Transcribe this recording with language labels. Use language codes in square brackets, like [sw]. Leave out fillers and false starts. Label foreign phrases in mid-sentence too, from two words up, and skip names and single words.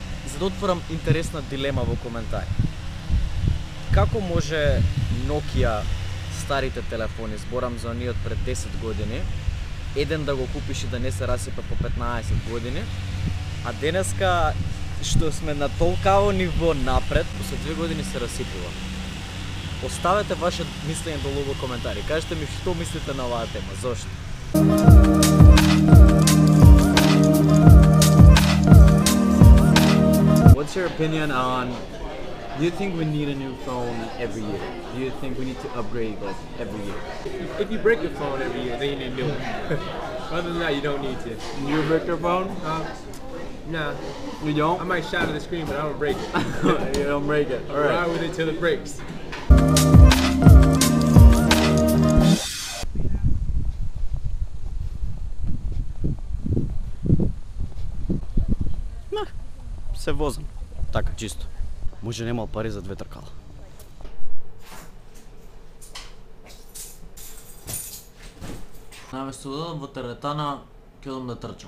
[mk] За да отворам интересна дилема во коментари. Како може Nokia старите телефони, зборам за оние од пред 10 години, еден да го купиш и да не се расипа по 15 години, а денеска што сме на толкаво ниво напред, после 2 години се расипува. Оставете ваше мислење долу во коментари. Кажете ми што мислите на оваа тема, зошто? [en] What's your opinion on, do you think we need a new phone every year? Do you think we need to upgrade like every year? If you break your phone every year, then you need a new one. Other than that, you don't need to. You break your phone? Nah, You don't? I might shatter the screen, but I don't break it. You don't break it. Alright. Ride with it till it breaks. [mk] Се возам. Така, чисто. Може немал пари за 2 тркала. Наместо да одам во теретана, ќе одам да трчам.